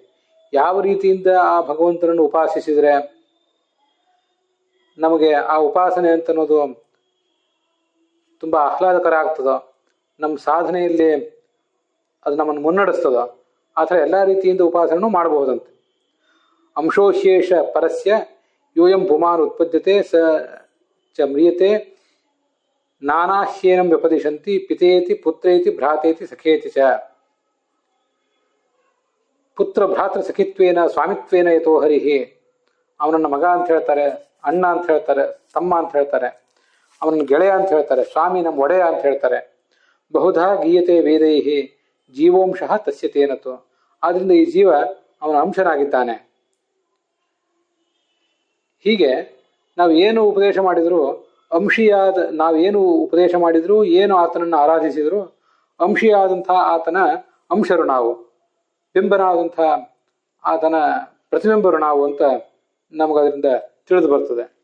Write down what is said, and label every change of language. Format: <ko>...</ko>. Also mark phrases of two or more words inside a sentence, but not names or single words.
<kn>ಯಾವ ರೀತಿಯಿಂದ ಆ ಭಗವಂತನನ್ನು ಉಪಾಸಿಸಿದರೆ ನಮಗೆ ಆ ಉಪಾಸನೆ ಅಂತ ಅನ್ನೋದು ತುಂಬ ಆಹ್ಲಾದಕರ ಆಗ್ತದೋ, ನಮ್ಮ ಸಾಧನೆಯಲ್ಲಿ ಅದು ನಮ್ಮನ್ನು ಮುನ್ನಡೆಸ್ತದೋ ಆ ಥರ ಎಲ್ಲ ರೀತಿಯಿಂದ ಉಪಾಸನೆಯನ್ನು ಮಾಡಬಹುದಂತೆ.</kn> <sa>ಅಂಶೋಶೇಷ ಪರಸ್ಯ ಯೂಯಂ ಪುಮಾನ್ ಉತ್ಪದ್ಯತೆ ಸ ಚ ಮ್ರಿಯತೆ ನಾನಾಹ್ಯೇನಂ ವ್ಯಪದಿಶಂತಿ ಪಿತೇತಿ ಪುತ್ರೇತಿ ಭ್ರಾತೇತಿ ಸಖೇತಿ ಚ. ಪುತ್ರ ಭ್ರಾತೃ ಸಖಿತ್ವೇನ ಸ್ವಾಮಿತ್ವೇನ ಯಥೋ ಹರಿಹಿ.</sa> <kn>ಅವನನ್ನ ಮಗ ಅಂತ ಹೇಳ್ತಾರೆ, ಅಣ್ಣ ಅಂತ ಹೇಳ್ತಾರೆ, ತಮ್ಮ ಅಂತ ಹೇಳ್ತಾರೆ, ಅವನನ್ನು ಗೆಳೆಯ ಅಂತ ಹೇಳ್ತಾರೆ, ಸ್ವಾಮಿ ನಮ್ಮ ಒಡೆಯ ಅಂತ ಹೇಳ್ತಾರೆ.</kn> <sa>ಬಹುಧಾ ಗೀಯತೆ ವೇದೈಹಿ ಜೀವೋಂಶಃ ತಸ್ಯ ತೇನತು.</sa> <kn>ಆದ್ರಿಂದ ಈ ಜೀವ ಅವನ ಅಂಶನಾಗಿದ್ದಾನೆ. ಹೀಗೆ ನಾವೇನು ಉಪದೇಶ ಮಾಡಿದ್ರು ನಾವೇನು ಉಪದೇಶ ಮಾಡಿದ್ರು, ಏನು ಆತನನ್ನು ಆರಾಧಿಸಿದ್ರು, ಅಂಶಿಯಾದಂತಹ ಆತನ ಅಂಶರು ನಾವು, ಬಿಂಬನಾದಂಥ ಆತನ ಪ್ರತಿಬಿಂಬರು ನಾವು ಅಂತ ನಮಗದರಿಂದ ತಿಳಿದು ಬರ್ತದೆ.</kn>